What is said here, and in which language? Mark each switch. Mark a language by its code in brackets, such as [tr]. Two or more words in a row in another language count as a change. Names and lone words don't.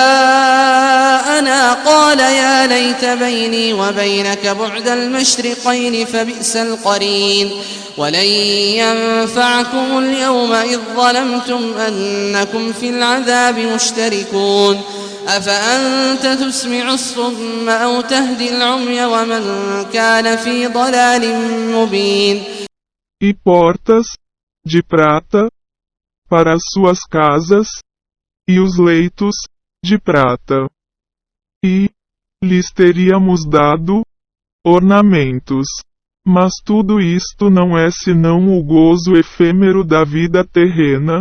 [ar] جاءنا قال يا ليت بيني وبينك بعد المشرقين فبئس القرين ولن ينفعكم اليوم إذ ظلمتم أنكم في العذاب مشتركون أفأنت تسمع الصم أو تهدي العمي ومن كان في ضلال مبين. [pt] E portas, de prata, para as suas casas, e os leitos, de prata. E, lhes teríamos dado, ornamentos. Mas tudo isto não é senão o gozo efêmero da vida terrena.